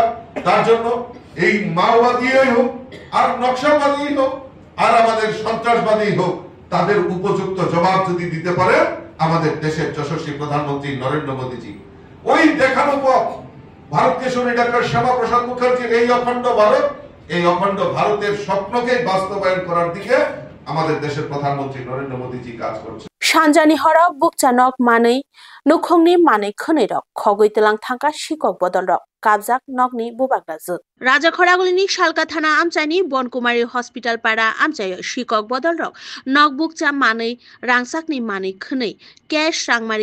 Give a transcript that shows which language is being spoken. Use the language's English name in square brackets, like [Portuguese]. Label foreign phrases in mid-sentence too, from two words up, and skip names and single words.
[Bangla] তার জন্য এই মাওবাদী হোক আর নকশাবাদী হোক আর আমাদের সন্ত্রাসবাদী হোক, তাদের উপযুক্ত জবাব যদি দিতে পারে আমাদের দেশের যশস্বী প্রধানমন্ত্রী নরেন্দ্র মোদীজি, ওই দেখানো পথ ভারতকে শুনে ডক্টর শ্যামা প্রসাদ মুখার্জির এই অখণ্ড ভারত, এই অখণ্ড ভারতের স্বপ্নকে বাস্তবায়ন করার দিকে আমাদের দেশের প্রধানমন্ত্রী নরেন্দ্র মোদীজি কাজ করছে। [Kok Borok] सानजानि हराव बुकचानक मानै नुखंनि मानै खनैरक खगैतलां थांका शिকক बदलरक काबजाक नगनि बुबाग्राजो राजाखरागुलिनि शालका थाना आमचाइनि बनकुमारी हस्पिटाल पाड़ा आमचाय शिকক बदलरक नग बुकचा मानै रांसाकनि मानै खनै कैश रांमारि